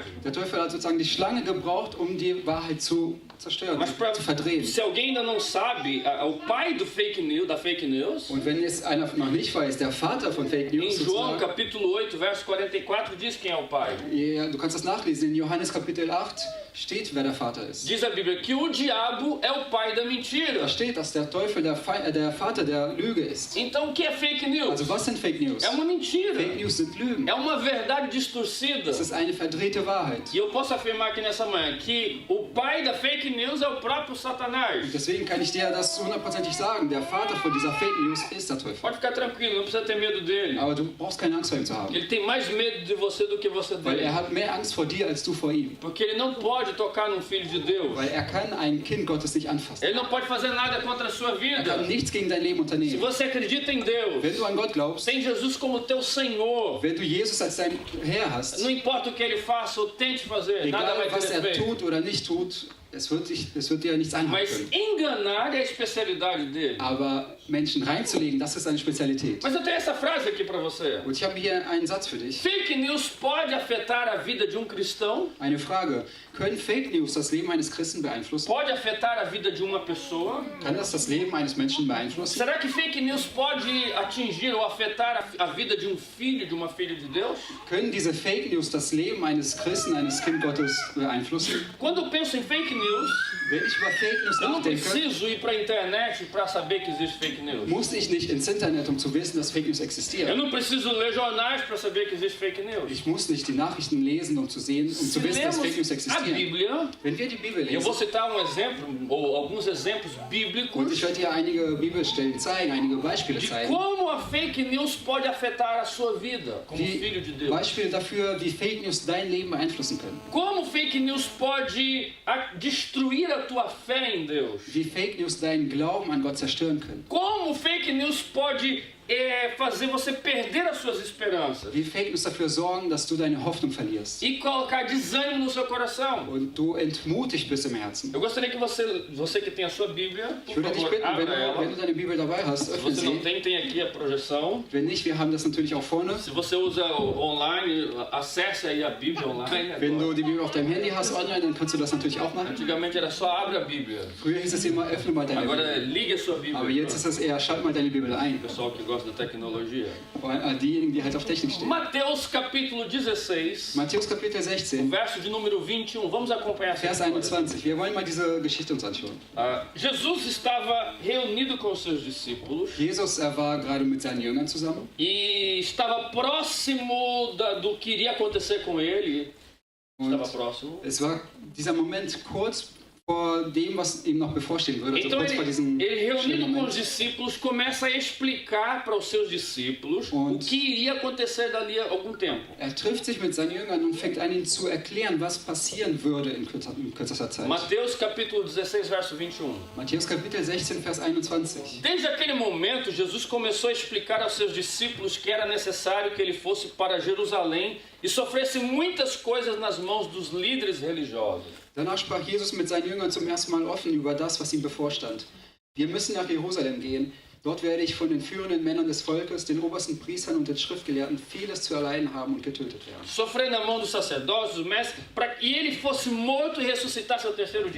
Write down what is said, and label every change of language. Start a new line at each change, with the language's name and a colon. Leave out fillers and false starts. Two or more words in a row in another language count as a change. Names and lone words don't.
German: Der Teufel hat sozusagen die Schlange gebraucht, um die Wahrheit zu zerstören,
Portuguese: Mas
German: zu verdrehen.
Portuguese: se alguém ainda não sabe, o pai da
English: fake news,
German: Und wenn es einer noch nicht weiß, der Vater von Fake
Portuguese: em
German: News
Portuguese: João
German: sozusagen,
Portuguese: capítulo 8, verso 44, diz quem é o pai.
German: ja, du kannst das nachlesen, in Johannes Kapitel 8 steht, wer der Vater ist.
Portuguese: Diz a Bíblia que o diabo é o pai da mentira.
German: Da steht, dass der Teufel der Vater der Lüge ist.
Portuguese: Então o que é
English: fake news?
German: Also was sind
English: Fake News?
Portuguese: É uma mentira.
English: Fake News
German: sind Lügen.
Portuguese: É uma verdade distorcida.
German: Das ist eine verdrehte Wahrheit.
Portuguese: E eu posso afirmar aqui nessa manhã que o pai da
English: fake news
Portuguese: é o próprio Satanás.
German: Deswegen kann ich dir das hundertprozentig sagen. Der Vater von dieser
English: Fake News
German: ist der Teufel.
Portuguese: Pode ficar tranquilo, não precisa ter medo dele.
German: Aber du brauchst keine Angst vor ihm zu haben.
Portuguese: Ele tem mais medo de você do que você
German: Weil
Portuguese: dele.
German: hat mehr Angst vor dir als du vor ihm.
Portuguese: Porque ele não pode tocar num filho de Deus.
German: Weil kann ein Kind Gottes nicht anfassen.
Portuguese: Ele não pode fazer nada contra a sua
German: Kann
Portuguese: vida.
German: nichts gegen dein Leben
Portuguese: Se
German: unternehmen.
Portuguese: você acredita em Deus,
German: Wenn du an Gott glaubst,
Portuguese: tem Jesus como teu Senhor,
German: wenn du Jesus als dein Herr hast,
Portuguese: não importa o que ele faça ou tente fazer, nada vai
German: egal was
Portuguese: ter efeito.
German: tut oder nicht tut, es wird dir nichts anhaben
Portuguese: Mas
German: können.
Portuguese: enganar é a especialidade dele.
German: Aber Menschen reinzulegen, das ist eine Spezialität.
Portuguese: Mas eu tenho essa frase aqui para você.
German: Und ich habe hier einen Satz für dich.
English: Fake news
Portuguese: pode afetar a vida de um cristão?
German: Eine Frage. Können
English: Fake News
German: das Leben eines Christen beeinflussen?
Portuguese: Pode afetar a vida de uma pessoa?
German: Kann das Leben eines Menschen beeinflussen?
Portuguese: Será que
English: fake news
Portuguese: pode atingir ou afetar a vida de um filho, de uma filha de Deus?
German: Können diese
English: Fake News
German: das Leben eines Christen, eines Kind Gottes beeinflussen?
Portuguese: Quando eu penso em
English: fake news,
German: Wenn ich über
English: Fake News
Portuguese: eu não
German: nachdenke,
Portuguese: preciso ir para a internet para saber que existe
English: fake news.
German: muss ich nicht ins Internet, um zu wissen, dass
English: Fake News
Portuguese: Eu
German: existieren.
Portuguese: não preciso ler jornais para saber que existe
English: fake news.
German: Ich muss nicht die Nachrichten lesen, um zu sehen, um
Portuguese: Se
German: zu wissen, dass
English: Fake News
Portuguese: lemos a
German: existieren.
Portuguese: Bíblia,
German: Wenn wir die Bibel
Portuguese: eu vou
German: lesen,
Portuguese: citar um exemplo, ou alguns exemplos
German: und
Portuguese: bíblicos,
German: ich werde dir einige Bibelstellen zeigen, einige Beispiele
Portuguese: de
German: zeigen,
Portuguese: como a
English: fake news
Portuguese: pode afetar a sua vida como filho de
German: wie
Portuguese: Deus.
German: Beispiele dafür, wie
English: Fake News
German: dein Leben beeinflussen können.
Portuguese: Como
English: fake news
Portuguese: pode destruir a tua fé em Deus.
German: Wie
English: Fake News
German: deinen Glauben an Gott zerstören können.
Portuguese: Como
English: fake news
Portuguese: pode fazer você perder as suas esperanças
German: Wie
English: Fake News
German: dafür sorgen, dass du deine Hoffnung verlierst
Portuguese: e colocar desânimo no seu coração.
German: und du entmutigt bist im Herzen.
Portuguese: Eu gostaria que você que tem a sua Bíblia,
German: Ich
Portuguese: por
German: würde dich
Portuguese: favor,
German: bitten,
Portuguese: abra
German: wenn
Portuguese: ela.
German: du deine Bibel dabei hast,
Portuguese: Se
German: öffne
Portuguese: você não
German: sie.
Portuguese: tem aqui a projeção.
German: Wenn nicht, wir haben das natürlich auch vorne.
Portuguese: Se você usa online, acesse aí a Bíblia online.
German: Wenn
Portuguese: Agora.
German: du die Bibel auf deinem Handy hast online, dann kannst du das natürlich auch machen.
Portuguese: Antigamente era só abre a Bíblia.
German: Früher hieß es immer, öffne mal deine
Portuguese: Agora
German: Bibel.
Portuguese: ligue a sua
German: Aber
Portuguese: Bíblia.
German: jetzt ist es eher, schalt mal deine Bibel ein.
Portuguese: Pessoal que gosta da tecnologia.
German: Diejenigen, die halt auf Technik stehen.
Portuguese: Mateus capítulo 16,
German: Matthäus Kapitel 16,
Portuguese: verso de número 21. Vamos acompanhar essa
German: Vers
Portuguese: história.
German: 21. Wir wollen mal diese Geschichte uns anschauen.
Portuguese: Jesus estava reunido com os seus discípulos
German: Jesus, war gerade mit seinen Jüngern zusammen
Portuguese: e estava próximo do que iria acontecer com ele. Estava
German: und
Portuguese: próximo.
German: es war dieser Moment kurz vor dem, was ihm noch bevorstehen würde. Also
Portuguese: Então
German: kurz vor diesem
Portuguese: ele
German: schlimmen
Portuguese: reunido com
German: Moment.
Portuguese: os discípulos, começa a explicar para os seus discípulos o
German: Und-
Portuguese: que iria acontecer dali a algum tempo.
German: Trifft sich mit seinen Jüngern und fängt an, ihnen zu erklären, was passieren würde in kürzester Zeit.
Portuguese: Mateus capítulo 16, verso 21.
German: Matthäus Kapitel 16, Vers 21.
Portuguese: Desde aquele momento, Jesus começou a explicar aos seus discípulos que era necessário que ele fosse para Jerusalém e sofresse muitas coisas nas mãos dos líderes religiosos.
German: Danach sprach Jesus mit seinen Jüngern zum ersten Mal offen über das, was ihm bevorstand. Wir müssen nach Jerusalem gehen. Dort werde ich von den führenden Männern des Volkes, den obersten Priestern und den Schriftgelehrten vieles zu erleiden haben und getötet werden.
Portuguese: Sofrer na mão dos sacerdotes, dos mestres, para que ele fosse morto e ressuscitasse ao terceiro dia.